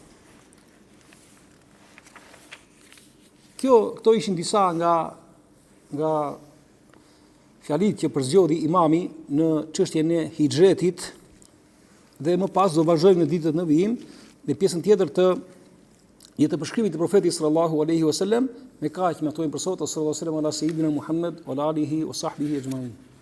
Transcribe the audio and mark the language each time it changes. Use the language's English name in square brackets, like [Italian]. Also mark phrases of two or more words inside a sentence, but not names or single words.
[Albanian] Këto ishin disa nga fjalit që përzgjodhi imami në çështjen e hijretit, dhe më pas do vazhdojmë në ditët në vijim në pjesën tjetër të përshkrimit të profetit [Arabic] صلى الله عليه وسلم. [Albanian] Me kaq mjaftojmë për sot. [Arabic] صلى الله عليه وسلم على سيدنا محمد وآله وصحبه أجمعين.